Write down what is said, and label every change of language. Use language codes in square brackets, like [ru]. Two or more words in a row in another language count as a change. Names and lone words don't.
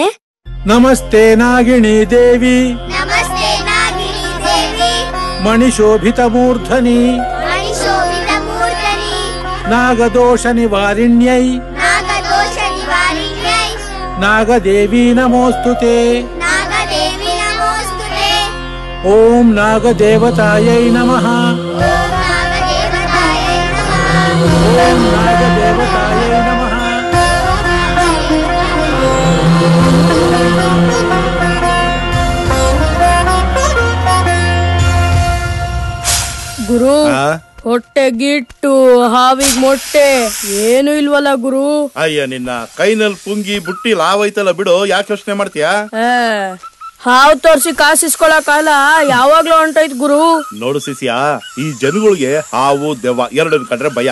[sa] ನಮಸ್ತೆ ನಾಗಿಣಿ ದೇವಿ, ನಮಸ್ತೆ ನಾಗಿನಿ ದೇವಿ, ಮಣಿಶೋಭಿತ ಮೂರ್ಧನಿ, ಮಣಿಶೋಭಿತ ಮೂರ್ಧನಿ, ನಾಗದೋಷ ನಿವಾರಿಣ್ಯೈ, ನಾಗದೋಷ ನಿವಾರಿಣ್ಯೈ, ನಾಗದೇವಿ ನಮೋಸ್ತುತೆ, ನಾಗದೇವಿ ನಮೋಸ್ತುತೆ. ಓಂ ನಾಗದೇವತಾಯೈ ನಮಃ, ಓಂ ನಾಗದೇವತಾಯೈ ನಮಃ, ಓಂ ನಾಗದೇವತಾಯೈ ನಮಃ. [kn] ಗುರು, ಹೊಟ್ಟೆಗಿಟ್ಟು ಹಾವಿಗ್ ಮೊಟ್ಟೆ ಏನು ಇಲ್ವಲ್ಲ ಗುರು? ಅಯ್ಯ, ನಿನ್ನ ಕೈನಲ್ಲಿ ಪುಂಗಿ ಬುಟ್ಟಿ ಲಾವೈತಲ್ಲ ಬಿಡು, ಯಾಕೆ ಯೋಚನೆ ಮಾಡ್ತೀಯಾ? ಹಾವು ತೋರ್ಸಿ ಕಾಸಿಸ್ಕೊಳಕಾಲ ಯಾವಾಗ್ಲೂ ಹೊಂಟೈತ್ ಗುರು. ನೋಡು ಶಿಷ್ಯ, ಈ ಜನಗಳಿಗೆ ಹಾವು ದೆವ್ವ ಎರಡನ್ ಕಂಡ್ರೆ ಭಯ.